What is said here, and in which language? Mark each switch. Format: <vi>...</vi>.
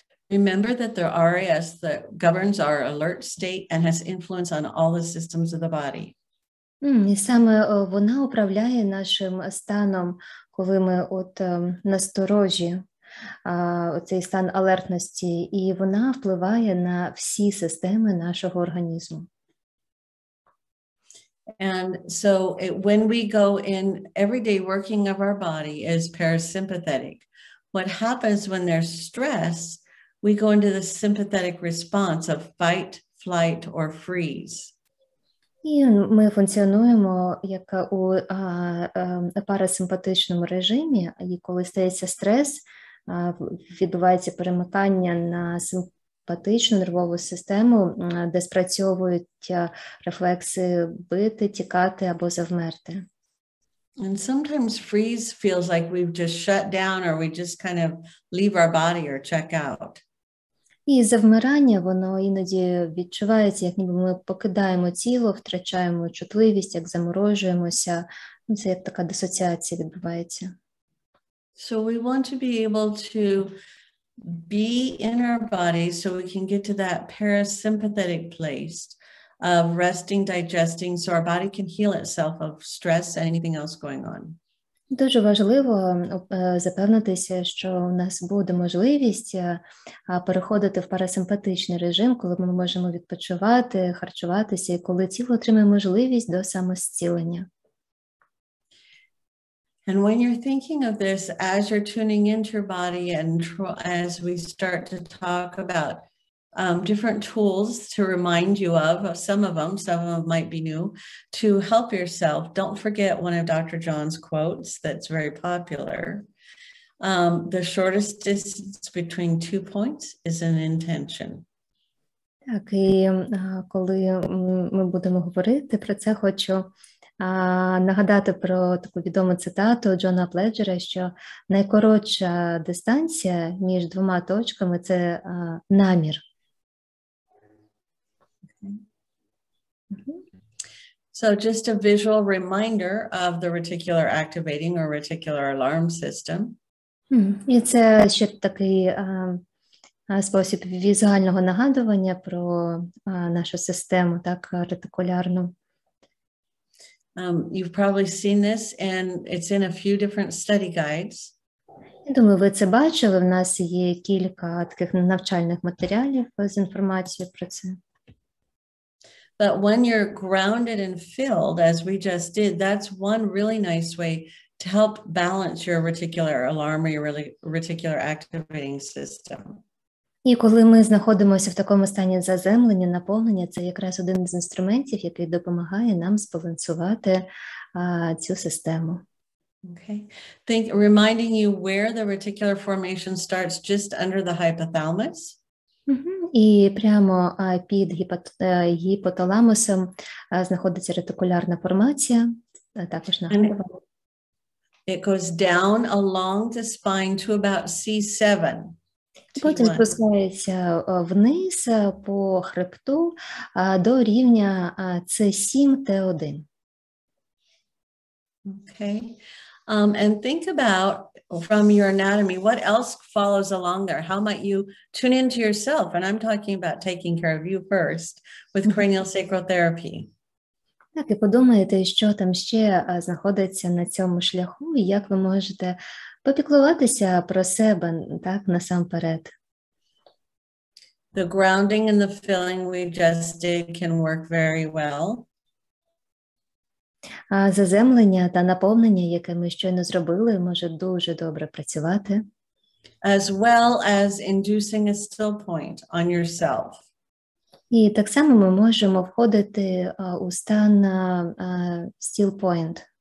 <en>Remember that the RAS that governs our alert state and has influence on all the systems of the body.</en> <uk>І саме вона управляє нашим станом, коли ми насторожі, цей стан алертності, і вона впливає на всі системи нашого організму.</uk> <en>And so when we go in, everyday working of our body is parasympathetic. What happens when there's stress, we go into the sympathetic response of fight, flight, or freeze.</en> <uk>І ми функціонуємо як у парасимпатичному режимі, і коли стається стрес, відбувається перемикання на симпатичну нервову систему, де спрацьовують рефлекси бити, тікати або завмерти.</uk> <en>And sometimes freeze feels like we've just shut down or we just kind of leave our body or check out.</en> <uk>І завмирання, воно іноді відчувається, як ніби ми покидаємо тіло, втрачаємо чутливість, як заморожуємося. Це як така дисоціація відбувається.</uk> <en>So we want to be able to be in our body so we can get to that parasympathetic place of resting, digesting, so our body can heal itself of stress and anything else going on.</en> <uk>Дуже важливо запевнитися, що у нас буде можливість переходити в парасимпатичний режим, коли ми можемо відпочивати, харчуватися, і коли тіло отримає можливість до самозцілення.</uk> <en>And when you're thinking of this, as you're tuning into your body and as we start to talk about different tools to remind you of some of them might be new, to help yourself. Don't forget one of Dr. John's quotes that's very popular. The shortest distance between 2 points is an intention.</en> <uk>Так, і коли ми будемо говорити про це, хочу нагадати про таку відому цитату Джона Апледжера, що найкоротша дистанція між двома точками – це намір.</uk> <en>So just a visual reminder of the reticular activating or reticular alarm system.</en> <uk>І це ще такий спосіб візуального нагадування про нашу систему, так, ретикулярну.</uk> <en>You've probably seen this, and it's in a few different study guides.</en> <uk>Я думаю, ви це бачили. В нас є кілька таких навчальних матеріалів з інформацією про це.</uk> <en>But when you're grounded and filled, as we just did, that's one really nice way to help balance your reticular alarm or your reticular activating system.</en> <uk>І коли ми знаходимося в такому стані заземлення, наповнення, це якраз один з інструментів, який допомагає нам збалансувати цю систему.</uk> <en>Okay. Reminding you where the reticular formation starts just under the hypothalamus.</en> <uk>І прямо під гіпоталамусом знаходиться ретикулярна формація, також нагадувала.</uk> <en>It goes down along the spine to about C7.</en> <uk>Потім спускається вниз по хребту до рівня C7, T1.</uk> <en>Okay. And think about from your anatomy, what else follows along there? How might you tune into yourself? And I'm talking about taking care of you first with cranial sacral therapy.</en> <uk>Так, і подумайте, що там ще знаходиться на цьому шляху, і як ви можете попіклуватися про себе, так, насамперед.</uk> <en>The grounding and the filling we just did can work very well.</en> <uk>Заземлення та наповнення, яке ми щойно зробили, може дуже добре працювати.</uk> <en>As well as inducing a still point on yourself.</en> <uk>І так само ми можемо входити у стан still point.</uk>